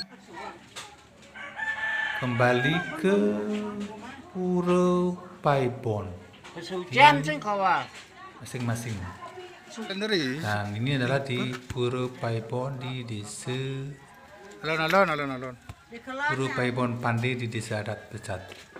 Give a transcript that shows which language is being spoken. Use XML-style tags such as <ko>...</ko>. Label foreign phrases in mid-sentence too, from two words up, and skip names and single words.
<id>kembali ke Pura Paibon masing-masing. Sendiri. Nah, ini adalah di Pura Paibon di desa Alon. Pura Paibon Pandi di Desa Adat Pecatu.</id>